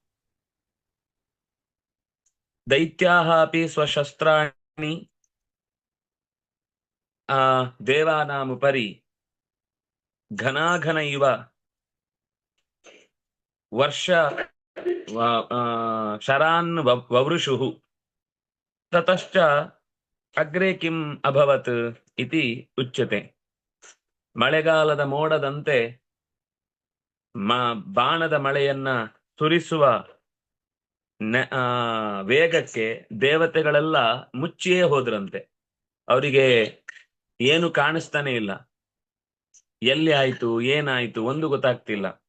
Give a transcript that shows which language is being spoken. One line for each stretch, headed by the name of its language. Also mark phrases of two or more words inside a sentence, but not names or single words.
Sanskrit: ದೈತ್ಯಾಃ ಅಪಿ ಸ್ವಶಸ್ತ್ರಾಣಿ ದೇವಾನಾಮುಪರಿ ಘನಾಘನ ಇವ ವರ್ಷ ಶರಾನ್ ವವೃಷುಃ. ತತಶ್ಚ ಅಗ್ರೆ ಕಿಂ ಅಭವತ್ ಇತಿ ಉಚ್ಯತೆ.
Kannada: ಮಳೆಗಾಲದ ಮೋಡದಂತೆ ಬಾಣದ ಮಳೆಯನ್ನ ಸುರಿಸುವ ವೇಗಕ್ಕೆ ದೇವತೆಗಳೆಲ್ಲ ಮುಚ್ಚಿಯೇ ಹೋದ್ರಂತೆ. ಅವರಿಗೆ ಏನು ಕಾಣಿಸ್ತಾನೆ ಇಲ್ಲ, ಎಲ್ಲಿ ಆಯ್ತು ಏನಾಯ್ತು ಒಂದು ಗೊತ್ತಾಗ್ತಿಲ್ಲ.